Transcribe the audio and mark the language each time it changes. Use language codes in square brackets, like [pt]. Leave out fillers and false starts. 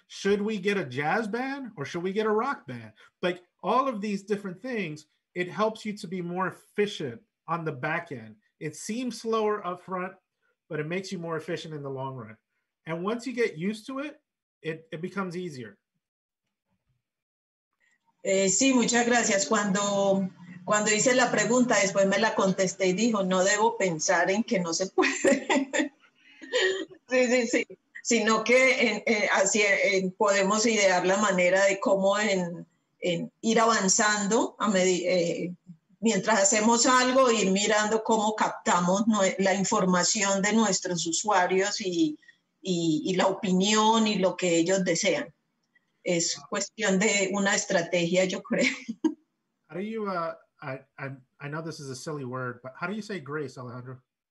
[en] Should we get a jazz band or should we get a rock band? Like all of these different things, it helps you to be more efficient on the back end. It seems slower up front, but it makes you more efficient in the long run. And once you get used to it, it becomes easier. [es] Sí, muchas gracias. Cuando hice la pregunta, después me la contesté y dijo, no debo pensar en que no se puede. Sí. Sino que así podemos idear la manera de cómo en ir avanzando mientras hacemos algo, ir mirando cómo captamos la información de nuestros usuarios y la opinión y lo que ellos desean. Es cuestión de una estrategia, yo creo. [en] How do you, I know this is a silly word, but how do you say grace, Alejandro?